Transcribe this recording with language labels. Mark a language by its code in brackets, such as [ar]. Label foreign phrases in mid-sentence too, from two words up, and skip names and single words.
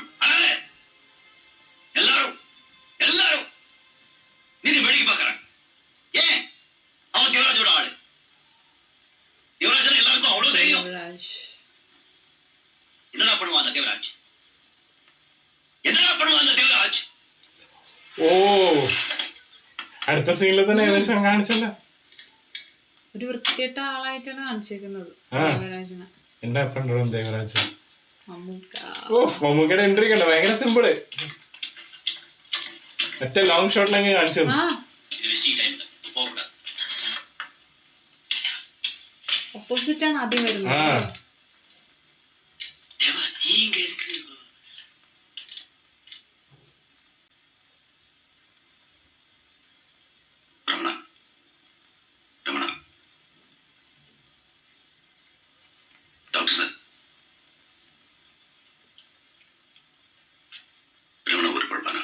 [ta] எல்லாரும் எல்லாரும் நீதி வேடிக்கை பார்க்கறாங்க. ஏன் அவன் தேவராஜோட ஆளு. தேவராஜன் எல்லாருக்கும் அவ்வளவு தைரியம். என்னடா பண்ணுவான் அந்த தேவராஜ்? என்னடா பண்ணுவான் அந்த தேவராஜ்? [ml] ഓ അടുത്ത സീനിൽ തന്നെ ഏകദേശം കാണിച്ചല്ലോ. ഒരു വൃത്തിയിട്ട ആളായിട്ടാണ് കാണിച്ചേക്കുന്നത് ദേവരാജനെ. എന്താ പണ്ടോ ദേവരാജ്. മമ്മൂക്ക. ഓ മമ്മൂക്കയുടെ എൻട്രി കണ്ടോ, ഭയങ്കര സിമ്പിള്. മറ്റേ ലോങ് ഷോട്ടിലങ്ങ് കാണിച്ചത്. ഓപ്പോസിറ്റ് ആണ് ആദ്യം വരുന്നത്. [ta] டாக்டர் சார், ரமணா ஒரு பொழப்பானா?